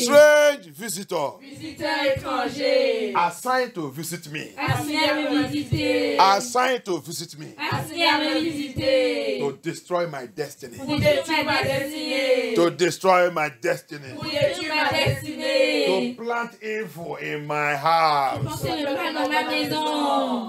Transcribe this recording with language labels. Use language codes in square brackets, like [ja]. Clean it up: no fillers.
[en] Strange visitor [fr] Visiteur étranger. [en] assigned to visit me. [fr] Assigné à me visiter. [en] Assigned to visit me. [fr] Assigné à me visiter. [en] To destroy my destiny. [fr] Pour détruire ma destinée. [en] To destroy my destiny. [fr] Pour détruire ma destinée. [en] To plant evil in my house. [fr] Pensez le mal dans ma maison.